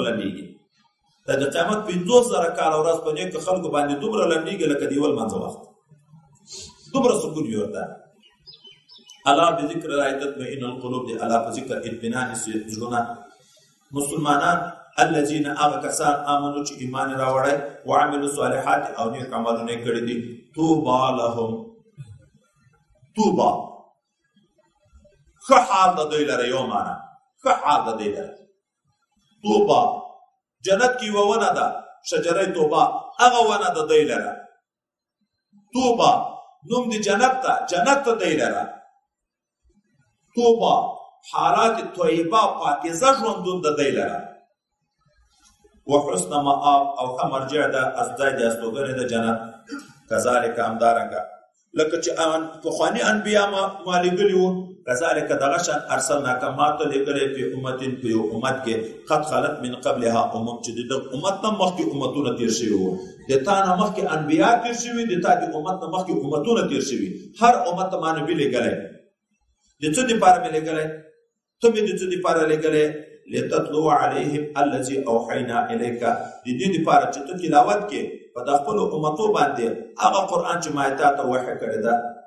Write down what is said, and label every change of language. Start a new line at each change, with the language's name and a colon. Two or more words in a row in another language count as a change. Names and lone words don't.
Pashto: لنډېږي دا د قیامت 50000 کاله ورځ په نیکو خلکو باندې دومره لنډېږي لکه د یو لمانځه وخت دومره سکون وي ورته
Arabic: الا بذکر الله تطمئن القلوب
Pashto: دی الا په ذکر اطمینان زړونه مسلمانان الذين کسان آمنوا چې ایمان راوړی
Arabic: وعملوا الصالحات
Pashto: او نیک عملونه کړي دي
Arabic: طوبى لهم طوبى
Pashto: ښه حال د دوی لره یو معنا ښه حال د دوی لره طوبى جنت کې یوه ونه ده
Arabic: شجره توبه
Pashto: هغه ونه د دوی لره طوبى نوم د جنت ته جنت ته دوی لره توبه حالات طیبه پاکیزه ژوندون د دوی لره
Arabic: وحسن مآب
Pashto: او ښه مرجع ده ځای د استوګنې د جنت کذلک همدارنګه لکه چې پخواني انبیا ما لیږلي وو کذلک دغه شان ارسلناک ما ته لیږلی
Arabic: فی امتین
Pashto: په یو امت کې
Arabic: قد خلت من قبلها امم
Pashto: چې د امت نه مخکې امتونه تیر شوي وو د تا نه مخکې انبیا تیر شوي د تا د امت نه مخکې امتونه تیر شوي هر امت ته ما نبي لیږلی د څه دپاره مې لیږلی ته مې د څه دپاره لیږلی
Arabic: لتتلو علیهم الذي اوحینا الیک
Pashto: د دې دپاره چې ته تلاوت کې په د خپلو امتو باندې هغه قرآن چې ما تا ته وحی کړی ده